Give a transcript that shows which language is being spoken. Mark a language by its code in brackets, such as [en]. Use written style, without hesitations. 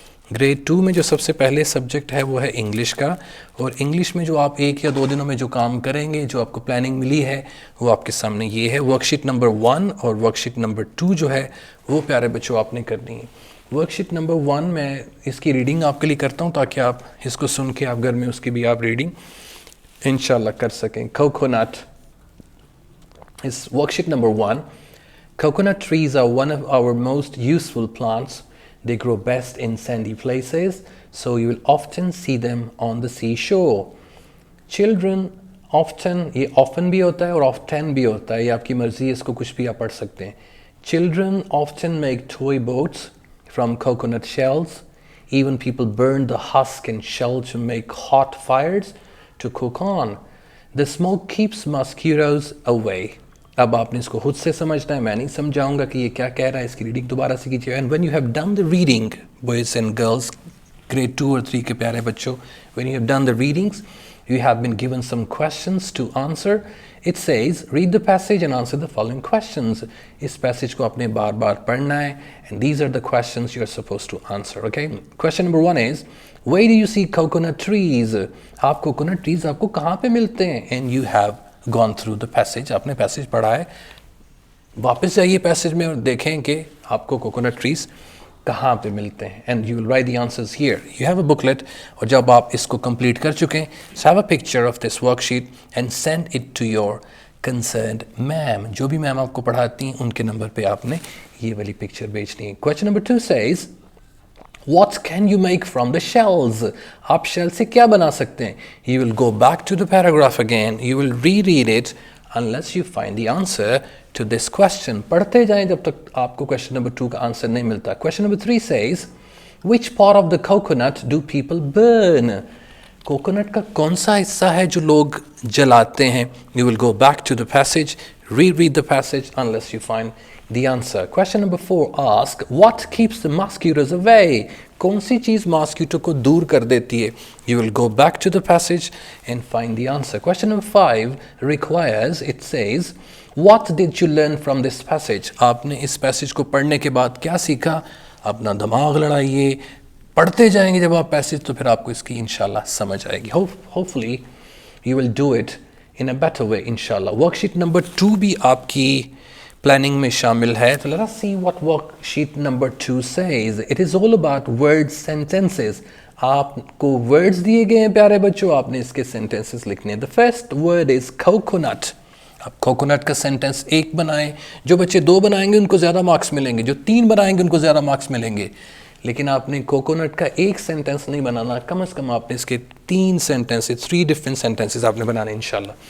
[ur] Grade 2 میں جو سب سے پہلے سبجیکٹ ہے وہ ہے انگلش کا، اور انگلش میں جو آپ 1 یا 2 دنوں میں جو کام کریں گے، جو آپ کو پلاننگ ملی ہے وہ آپ کے سامنے یہ ہے. ورک شیٹ نمبر 1 اور ورک شیٹ نمبر 2 جو ہے وہ پیارے بچوں آپ نے کرنی ہے. ورک شیٹ نمبر 1 میں اس کی ریڈنگ آپ کے لیے کرتا ہوں تاکہ آپ اس کو سن کے آپ گھر میں اس کی بھی آپ ریڈنگ انشاءاللہ کر سکیں. [en] Coconut is worksheet number 1. Coconut trees are one of our most useful plants. They grow best in sandy places, so you will often see them on the seashore. Children often, [ur] یہ often بھی ہوتا ہے اور often بھی ہوتا ہے، یہ آپ کی مرضی ہے، اس کو کچھ بھی آپ پڑھ سکتے ہیں. [en] Children often make toy boats from coconut shells. Even people burn the husk and shell to make hot fires to cook on. The smoke keeps mosquitoes away. [ur] اب آپ نے اس کو خود سے سمجھنا ہے، میں نہیں سمجھاؤں گا کہ یہ کیا کہہ رہا ہے. اس کی ریڈنگ دوبارہ سے کیجیے. [en] and when you have done the reading, boys and girls, [ur] grade 2 اور 3 کے پیارے بچوں، [en] When you have done the readings you have been given some questions to answer. It says read the passage and answer the following questions. [ur] اس passage کو آپ نے بار بار پڑھنا ہے [en] and these are the questions you are supposed to answer. Okay, question number 1 is where do you see coconut trees? [ur] آپ coconut trees آپ کو کہاں پہ ملتے ہیں؟ [en] And you have gone through the passage. [ur] آپ نے پیسج پڑھا ہے. واپس جائیے پیسج میں اور دیکھیں کہ آپ کو کوکونٹ ٹریز کہاں پہ ملتے ہیں. [en] And you will write the answers here. You have a booklet, [ur] اور جب آپ اس کو کمپلیٹ کر چکے ہیں, [en] Have a picture of this worksheet and send it to your concerned ma'am. [ur] جو بھی میم آپ کو پڑھاتی ہیں ان کے نمبر پہ آپ نے یہ والی پکچر بھیجنی ہے. [en] Question number 2 says what can you make from the shells. [ur] آپ شیل سے کیا بنا سکتے ہیں. [en] You will go back to the paragraph again, you will reread it unless you find the answer to this question. [ur] پڑھتے جائیں جب تک آپ کو [en] question number 2 [ur] کا آنسر نہیں ملتا. [en] Question number 3 says which part of the coconut do people burn. [ur] Coconut کا کون سا حصہ ہے جو لوگ جلاتے ہیں. [en] You will go back to the passage, reread the passage unless you find the answer. Question number 4 ask what keeps the mosquitoes away. [ur] کون سی چیز ماسکیٹو کو دور کر دیتی ہے. [en] You will go back to the passage and find the answer. Question number 5 requires, it says what did you learn from this passage. [ur] آپ نے اس passage کو پڑھنے کے بعد کیا سیکھا. اپنا دماغ لڑائیے, پڑھتے جائیں گے جب آپ پیسج تو پھر آپ کو اس کی انشاءاللہ سمجھ آئے گی. [en] Hopefully you will do it in a better way انشاءاللہ. [ur] ورک شیٹ نمبر 2 بھی آپ کی پلاننگ میں شامل ہے. [en] تو let us see what worksheet number 2 says. It is all about words, sentences. [ur] آپ کو words دیے گئے ہیں پیارے بچوں, آپ نے اس کے sentences لکھنے ہیں. [en] The first word is coconut. [ur] آپ کوکونٹ کا سینٹنس 1 بنائیں. جو بچے 2 بنائیں گے ان کو زیادہ مارکس ملیں گے, جو 3 بنائیں گے ان کو زیادہ مارکس ملیں گے. لیکن آپ نے کوکونٹ کا 1 سینٹنس نہیں بنانا, کم از کم آپ نے اس کے 3 سینٹنسز, 3 ڈفرنٹ سینٹنسز آپ نے بنانے انشاءاللہ.